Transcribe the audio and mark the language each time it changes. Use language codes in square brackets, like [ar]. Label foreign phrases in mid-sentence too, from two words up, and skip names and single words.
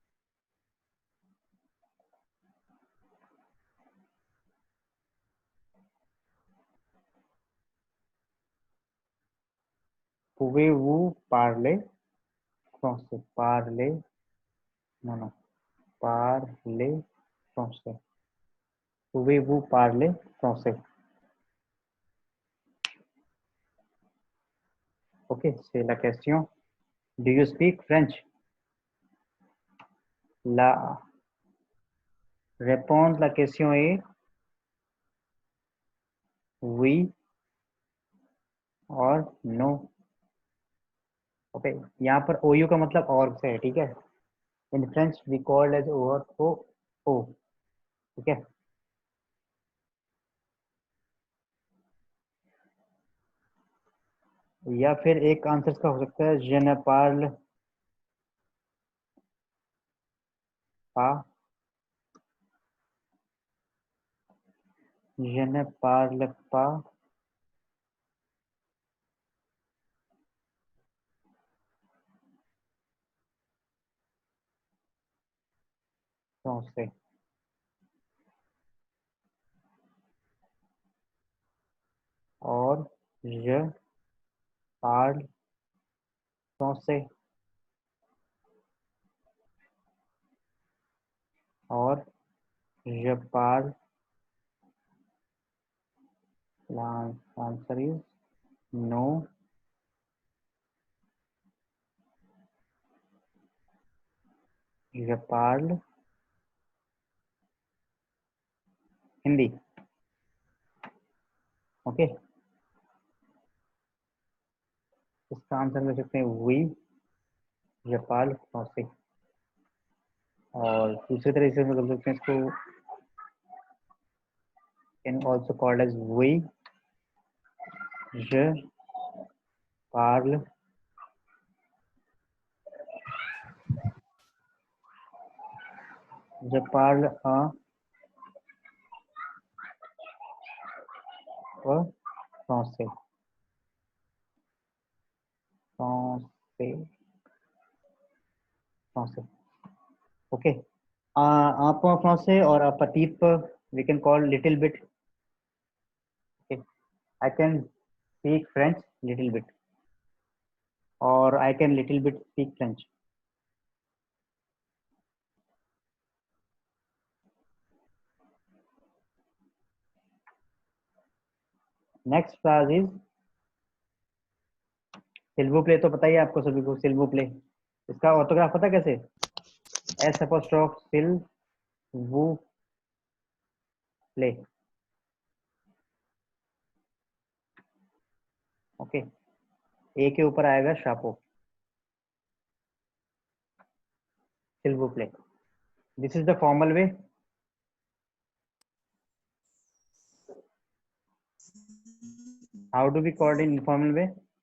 [fr] Pouvez-vous parler français? Non. Parler français. Pouvez-vous parler français? Ok, c'est la question. [en] Do you speak French? [fr] La réponse la question est oui और नो. [hi] ओके, यहाँ पर OU का मतलब और से है, ठीक है. [en] in French we called as or o, [hi] ठीक है. या फिर एक आंसर का हो सकता है [fr] je ne parle pas, je ne parle pas français. और je parle français. और je parle, [en] answer is no. [fr] je parle हिंदी. [hi] ओके, इसका आंसर ले सकते हैं वी, [fr] je parle français. [hi] और दूसरी तरह से मतलब सकते हैं इसको [en] can also called as we, [fr] je parle français. français. [en] Okay. आप français और petit we can call little bit. Okay. I can speak French little bit, or I can little bit speak French. Next phrase is [fr] s'il vous plaît. [hi] तो पता ही है आपको सभी को [fr] s'il vous plaît. [hi] इसका ऑर्थोग्राफ पता कैसे? [fr] S apostrophe s'il vous प्ले। [hi] ओके, ए के ऊपर आएगा शापो, [fr] s'il vous plaît. [en] This is the formal way. How do we call it in informal way?